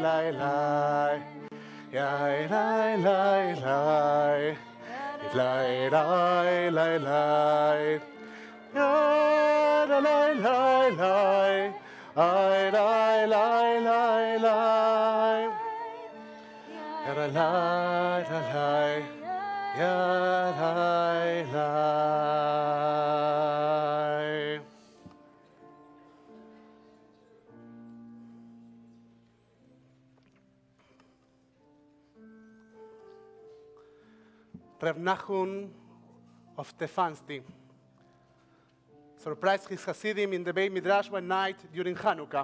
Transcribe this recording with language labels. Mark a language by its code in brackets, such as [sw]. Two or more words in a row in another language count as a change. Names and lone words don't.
[en] lai lai, yai lai lai lai, lai lai lai lai, ya la lai lai lai, ai lai lai lai lai, ya la lai lai lai, ya lai lai. Reb Nachum of Tefansky surprised his Hasidim in the Beit Midrash one night during Hanukkah.